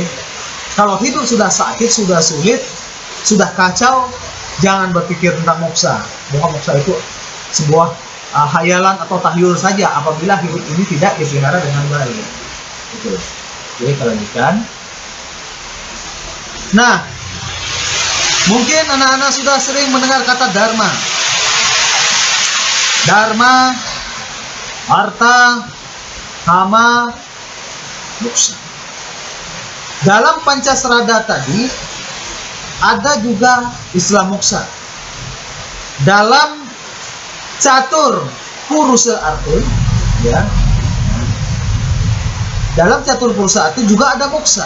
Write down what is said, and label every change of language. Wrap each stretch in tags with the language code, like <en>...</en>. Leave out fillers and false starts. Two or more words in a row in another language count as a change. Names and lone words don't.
<id>Kalau hidup sudah sakit, sudah sulit, sudah kacau, jangan berpikir tentang moksa. Bahwa moksa itu sebuah hayalan atau tahyul saja apabila hidup ini tidak dipelihara dengan baik. Itu. Jadi kita lanjutkan. Nah, mungkin anak-anak sudah sering mendengar kata dharma.</id> <sa>Dharma, arta, kama, moksa.</sa> <id>Dalam Pancasrada tadi ada juga istilah moksa. Dalam</id> <sa>catur purusa arti,</sa> <id>ya. Dalam</id> <sa>catur purusa arti</sa> <id>juga ada moksa.</id>